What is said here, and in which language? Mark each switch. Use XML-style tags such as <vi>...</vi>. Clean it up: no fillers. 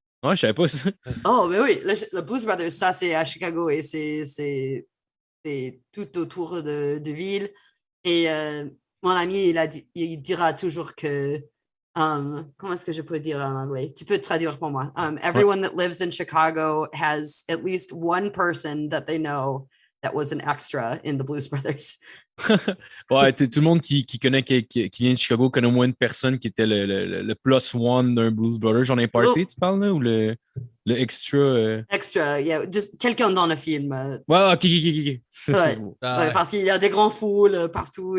<fr>Ouais, je savais pas ça. Oh, mais oui, le Blues Brothers, ça, c'est à Chicago et c'est tout autour de ville. Et mon ami, il dira toujours que, comment est-ce que je peux dire en anglais? Tu peux traduire pour moi.</fr> <en>Everyone that lives in Chicago has at least one person that they know that was an extra in the Blues Brothers.</en> <fr>Ouais, tout le monde qui connaît, qui vient de Chicago connaît au moins une personne qui était le plus one d'un Blues Brothers. J'en ai parté, Oh. tu parles, là? Ou le extra? Extra,</fr> <en>yeah, just</en> <fr>quelqu'un dans le film. Ouais, ok. C'est Ouais. bon. Ah, Ouais, ouais. parce qu'il y a des grands foules partout.</fr>